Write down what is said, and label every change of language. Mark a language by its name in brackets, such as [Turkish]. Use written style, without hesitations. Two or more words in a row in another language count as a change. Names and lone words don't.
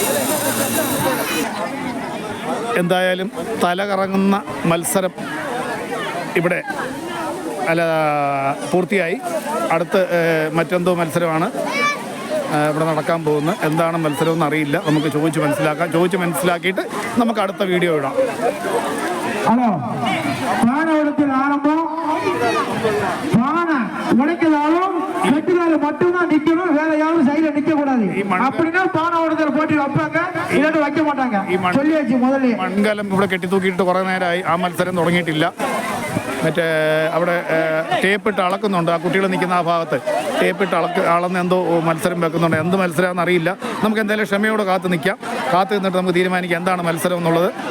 [Malayalam] എന്തായാലും തല കറങ്ങുന്ന മത്സരം ഇവിടെ പൂർത്തിയായി. അടുത്ത് മറ്റെന്തോ മത്സരമാണ് ഇവിടെ നടക്കാൻ പോകുന്നത്. എന്താണ് മത്സരം എന്ന് അറിയില്ല. നമുക്ക് ചോദിച്ച് മനസ്സിലാക്കിയിട്ട് നമുക്ക് അടുത്ത വീഡിയോ ഇടാം. [Tamil] ஹலோ பானவடத்தில் ஆரம்பம் பானை உடைக்கதாலும் வெட்டுதால மட்டும்தான் நிக்கணும். வேற யாரும் சைடுல நிக்க கூடாது. அப்படின்னா பானவடத்தில் போட்டி வைப்பாங்க, இல்லாட்டி வைக்க மாட்டாங்க. சொல்லியாச்சு முதல்ல. [Malayalam] മൺകലം ഇവിടെ കെട്ടി തൂക്കിയിട്ട് കുറെ നേരമായി. ആ മത്സരം തുടങ്ങിയിട്ടില്ല. മറ്റേ അവിടെ ടേപ്പിട്ട് അളക്കുന്നുണ്ട്. ആ കുട്ടികൾ നിൽക്കുന്ന ആ ഭാഗത്ത് ടേപ്പിട്ട് അളന്ന് എന്തോ മത്സരം വെക്കുന്നുണ്ട്. എന്ത് മത്സരമാണെന്ന് അറിയില്ല. നമുക്ക് എന്തായാലും ക്ഷമയോടെ കാത്തു നിന്നിട്ട് നമുക്ക് തീരുമാനിക്കാം എന്താണ് മത്സരം എന്നുള്ളത്.